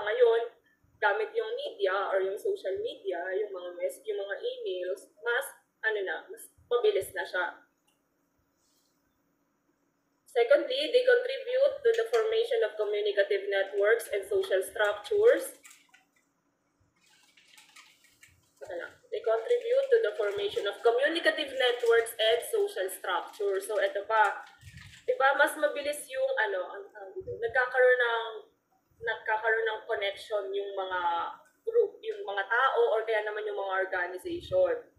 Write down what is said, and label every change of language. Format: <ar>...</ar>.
<tl>Ngayon, gamit yung media or yung social media, yung mga yung mga emails, mas mabilis na siya.</tl> <en>Secondly, they contribute to the formation of communicative networks and social structures. They contribute to the formation of communicative networks and social structures.</en> <tl>So, ito pa. Diba, mas mabilis yung nagkakaroon ng connection yung mga group, yung mga tao or kaya naman yung mga organization.</tl>